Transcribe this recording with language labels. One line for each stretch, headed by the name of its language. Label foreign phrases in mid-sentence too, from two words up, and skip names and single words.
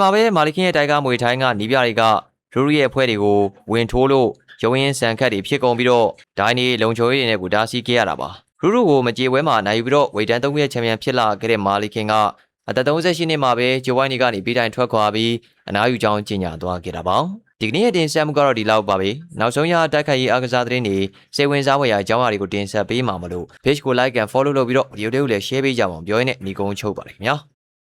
Burmese: ပဲမာလီခင်ရဲ့တိုင်ကမွေထိုင်းကနီးပြတွေကရူရဲ့အဖွဲ့တွေကိုဝင်ထိုးလို့ရုံရင်ဆန်ခတ်တွေဖြစ်ကုန်ပြီးတော့ဒိုင်းနေလုံခြုံရေးတွေနဲ့ကိုတားဆီးခဲ့ရတာပါရူကိုမကြေပွဲမှာနိုင်ယူပြီးတော့ဝေတန်း3ရက်ချန်ပီယံဖြစ်လာခဲ့တဲ့မာလီခင်ကအသက်38နှစ်မှာပဲဂျိုဝိုင်းနေကနေပြီးတိုင်ထွက်ခွာပြီးအနားယူကြောင်းကြေညာသွားခဲ့တာပါဒီကနေ့ရဲ့တင်ဆက်မှုကတော့ဒီလောက်ပါပဲနောက်ဆုံးရတိုက်ခိုက်ရေးအားကစားသတင်းတွေစိတ်ဝင်စားဖွယ်ရာအကြောင်းအရာတွေကိုတင်ဆက်ပေးမှာမလို့ page ကို
English: like and follow
Burmese: လုပ်ပြီးတော့ video တွေကိုလည်း share ပေးကြပါအောင်ပြောရင်းနဲ့ညီကုန်းချုပ်ပါတယ်ခင်ဗျာ